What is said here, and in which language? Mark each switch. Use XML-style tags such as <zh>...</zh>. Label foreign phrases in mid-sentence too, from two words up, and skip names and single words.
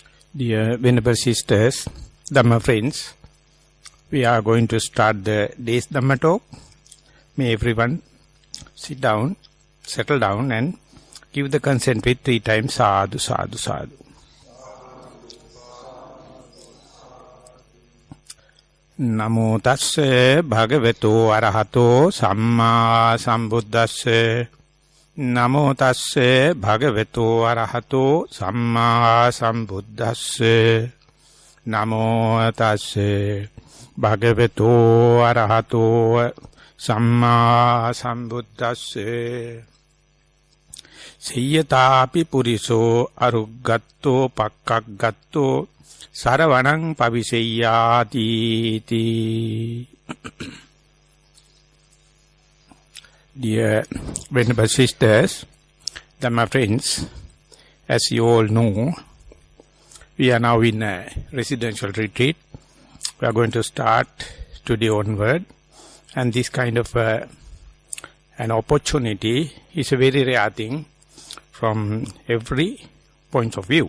<en>Dear Venerable Sisters, Dhamma friends, we are going to start the day's Dhamma talk. May everyone sit down, settle down and give the consent with 3 times</en> <pi>sadhu, sadhu, sadhu. Namo tasse bhagavato arahato samma sambuddhasse. Namo tasse bhagavato arahato samma sambuddhasse. Namo tasse bhagavato arahato samma sambuddhasse. Siyatapi puriso aruggatto pakkaggatto saravanang paviseyati.</pi> <en>Dear Venerable Sisters, Dhamma friends, as you all know, we are now in a residential retreat. We are going to start today onward, and this kind of an opportunity is a very rare thing from every point of view.</en>